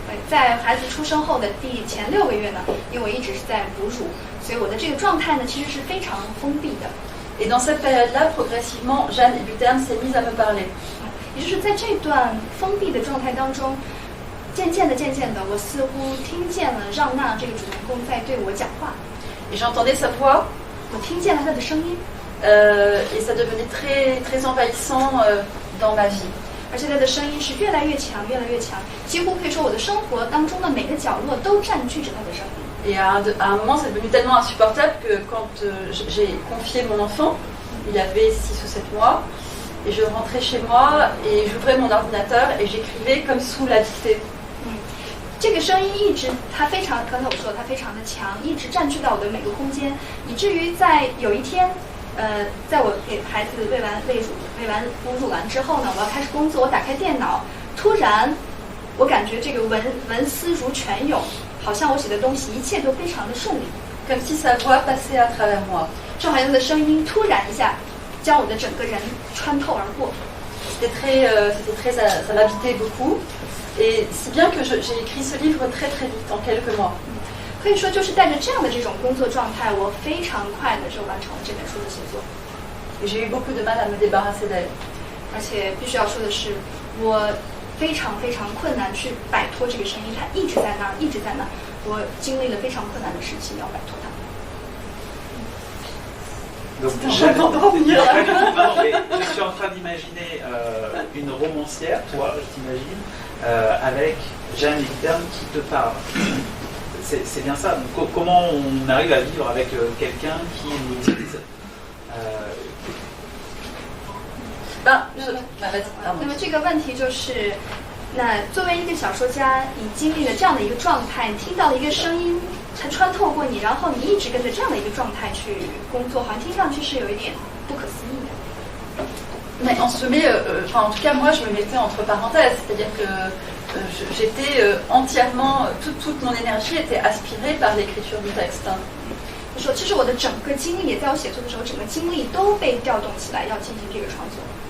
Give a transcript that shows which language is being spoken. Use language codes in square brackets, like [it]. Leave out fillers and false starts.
[zh] 在孩子出生后的前6个月呢，因为我一直是在哺乳，所以我的这个状态呢其实是非常封闭的。 [fr] Et dans cette période-là, progressivement, Jeanne Hébuterne s'est mise à me parler. [zh] 也就是在这段封闭的状态当中，渐渐的，我似乎听见了让娜这个主人公在对我讲话。 [fr] Et j'entendais sa voix. [zh] 我听见了她的声音。 [fr] Et ça devenait très envahissant dans ma vie. [zh] 而且她的声音是越来越强，几乎可以说我的生活当中的每个角落都占据着她的声音。 [fr] Et à un moment, c'est devenu tellement insupportable que quand j'ai confié mon enfant, il avait 6 ou 7 mois, et je rentrais chez moi et j'ouvrais mon ordinateur et j'écrivais comme sous la dictée. [zh] 这个声音一直，它非常，刚才我说它非常的强，一直占据到我的每个空间，以至于在有一天，在我给孩子喂完哺乳完之后呢，我要开始工作，我打开电脑，突然，我感觉这个文思如泉涌，好像我写的东西一切都非常的顺利， [fr] comme si sa voix passait à travers moi. [zh] 就好像他的声音突然一下将我的整个人穿透而过。 [fr] Ça m'habitait beaucoup. Et si bien que j'ai écrit ce livre très vite, en quelques mois. [zh] 可以说就是带着这样的这种工作状态，我非常快的就完成了这本书的写作。 [fr] Et j'ai eu beaucoup de mal à me débarrasser d'elle. [zh] 而且必须要说的是，我非常困难去摆脱这个声音，它一直在那儿，我经历了非常困难的时期要摆脱它。 [fr] Donc, je suis en train d'imaginer une romancière, toi, je t'imagine, avec Jeanne Hébuterne qui te parle. C'est bien ça. Donc, comment on arrive à vivre avec quelqu'un qui nous dise [zh] 那么这个问题就是，那作为一个小说家，你经历了这样的一个状态，你听到了一个声音，它穿透过你，然后你一直跟着这样的一个状态去工作，好像听上去是有一点不可思议的。 [fr] Mais on se met, en tout cas moi je me mettais entre parenthèses, c'est-à-dire que j'étais entièrement, toute mon énergie était aspirée par l'écriture du texte. [zh] 就说，其实我的整个精力，在我写作的时候，整个精力都被调动起来，要进行这个创作。